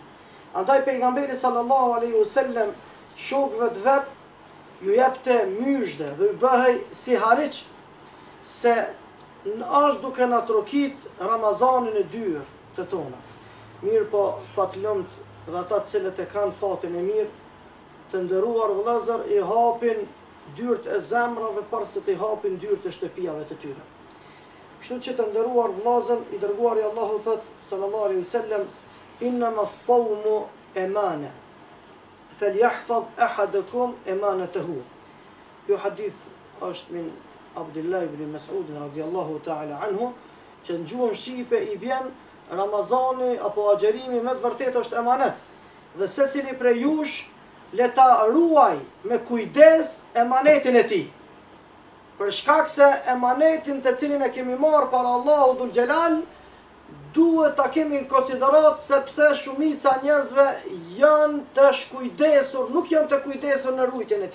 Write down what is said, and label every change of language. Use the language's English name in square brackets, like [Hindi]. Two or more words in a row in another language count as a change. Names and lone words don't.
[Albanian] Andaj pejgamberi [Arabic] صلى الله عليه وسلم [Albanian] shokëve të vet ju jepte myshde dhe ju bëhej si hariç se është duke na trokit Ramazanin e dyr të tona. Mirë po fatlëmt dhe ata të cilët e kanë fatin e mirë, të nderuar vëllezër, i hapin dyert e zemrave para se të i hapin dyert e shtëpiave të tyre. Kështu që të nderuar vëllezër, i dërguari Allahu thot [Arabic] صلى الله عليه وسلم إنما الصوم أمانة فليحفظ أحدكم أمانته. [Albanian] Ky hadith është min Abdullah ibn Mas'ud [Arabic] رضي الله تعالى عنه, [Albanian] që në gjuhën shqipe i vjen Ramazani apo agjerimi me të vërtetë është emanet. Dhe secili prej jush le ta ruaj me kujdes emanetin e tij. Për shkak se emanetin të cilin e kemi marrë para Allahut Dhul Xhelal duhet ta kemi në konsiderat sepse shumica njerëzve janë të shkujdesur, nuk janë të kujdesur në rujtjen e tij.